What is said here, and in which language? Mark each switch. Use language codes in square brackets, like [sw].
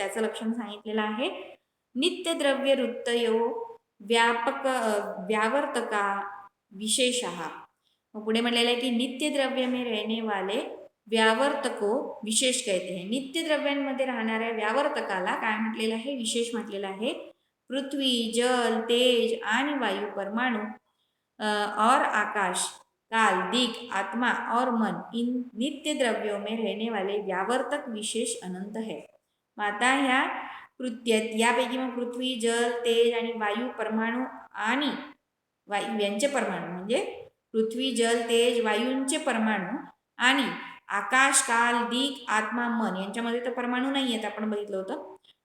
[mr] त्याचं लक्षण सांगितलेलं आहे [sa] नित्य द्रव्य वृत्तयो व्यापक व्यावर्तका विशेषः. [mr] मग पुढे म्हटलेलं आहे की [hi] नित्य द्रव्य में रहने वाले व्यावर्तको विशेष कहते हैं. [mr] नित्य द्रव्यांमध्ये राहणाऱ्या व्यावर्तकाला काय म्हटलेलं आहे? विशेष म्हटलेलं आहे. [hi] पृथ्वी, जल, तेज आणि वायू, परमाणु और आकाश, काल, दिक, आत्मा और मन, इन नित्य द्रव्यों में रहने वाले व्यावर्तक विशेष अनंत है. [mr] मग आता ह्या यापैकी मग पृथ्वी, जल, तेज आणि वायू परमाणू आणि वायू यांचे परमाणू म्हणजे पृथ्वी, जल, तेज, वायूंचे परमाणू आणि आकाश, काल, दिक, आत्मा, मन यांच्यामध्ये तर परमाणू नाही आहेत, आपण बघितलं होतं.